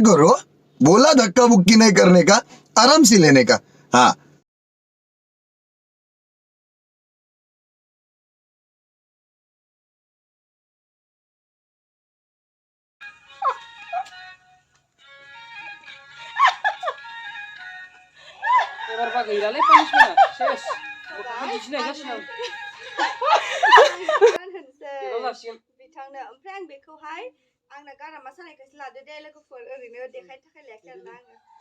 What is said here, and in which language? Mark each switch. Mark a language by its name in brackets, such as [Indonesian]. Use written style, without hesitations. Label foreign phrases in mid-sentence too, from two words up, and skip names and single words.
[Hindi] करो बोला धक्का बुक्की नहीं करने का आराम से लेने का हाँ [Bodo] गैलालै पानिशमेन्टआ सेस बिदिनो जासिगोन बिथांनो ओमफ्राय आं बेखौहाय आंना गारामा सानायखायसो लादो दे लोगोफोर ओरैनो देखायनो थाखाय लायाखै आरोना आङो